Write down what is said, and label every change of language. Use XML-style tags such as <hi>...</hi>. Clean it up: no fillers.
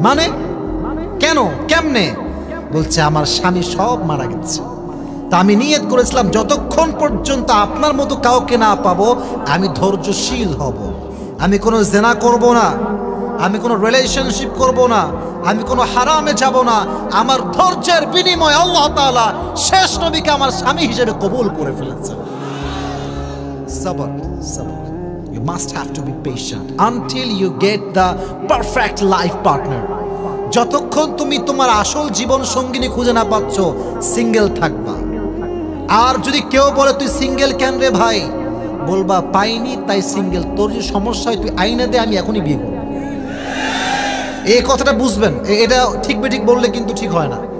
<bn>মানে কেন, কেমনে? বলছে, আমার স্বামী সব মারা গেছে, তা আমি নিয়ত করেছিলাম যতক্ষণ পর্যন্ত আপনার মতো কাউকে না পাবো আমি ধৈর্যশীল হব। আমি কোনো জেনা করব না, আমি কোনো রিলেশনশিপ করব না, আমি কোনো হারামে যাব না। আমার ধৈর্যের বিনিময়ে আল্লাহ তাআলা শেষ নবীকে আমার স্বামী হিসেবে কবুল করে ফেলেছেন। সবর, সবর।</bn> <en>You must have to be patient until you get the perfect life partner.</en> <bn>যতক্ষণ তুমি তোমার আসল জীবন সঙ্গিনী খুঁজে না পাচ্ছ, সিঙ্গেল থাকবা। আর যদি কেউ বলে তুই সিঙ্গেল কেন রে ভাই, বলবা পাইনি তাই সিঙ্গেল। তোর যে সমস্যা হয় তুই আইনা দে, আমি এখনই বিয়ে করব। এই কথাটা বুঝবেন, এটা ঠিক বেঠিক বললে কিন্তু ঠিক হয় না।</bn>